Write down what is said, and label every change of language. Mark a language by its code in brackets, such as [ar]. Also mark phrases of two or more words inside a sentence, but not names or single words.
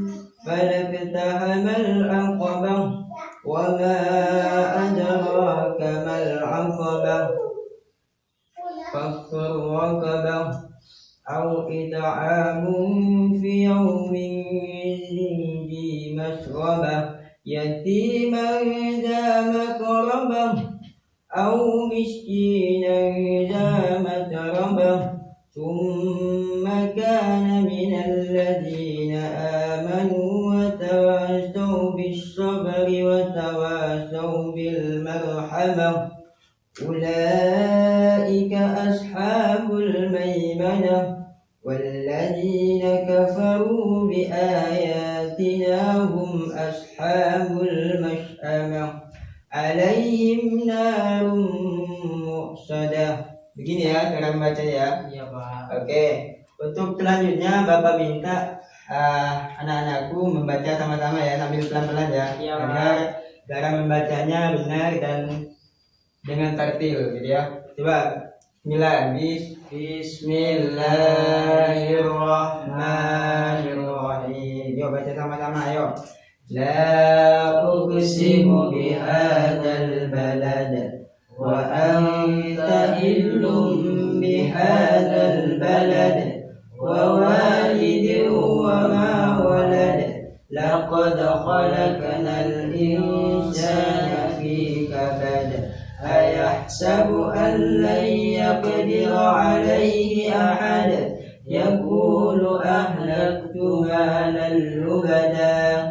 [ar] فاقتحم العقبة وما أدراك ما العقبة. فك رقبة أو إطعام في يوم ذي مسغبة يتيما ذا مقربة أو مسكينا ذا متربة. ثم كان من الذين آمنوا وتواصوا بالصبر وتواصوا بالمرحمة. أولئك أصحاب الميمنة. والذين كفروا بآياتنا هم أصحاب المشأمة. عليهم نار مؤصدة. [id] Begini ya cara membacanya ya. Iya, Pak. Oke, untuk selanjutnya Bapak minta anak-anakku membaca sama-sama ya sambil pelan-pelan ya, Iya, agar cara membacanya benar dan dengan tertil gitu ya. Coba Bismillahirrahmanirrahim. Yuk baca sama-sama ayo. [ar] لا أقسم بهذا البلد وأنت حل بهذا البلد ووالد وما ولد. لقد خلقنا الإنسان في كبد. أيحسب أن لن يقدر عليه أحد. يقول أهلكت مالا لبدا.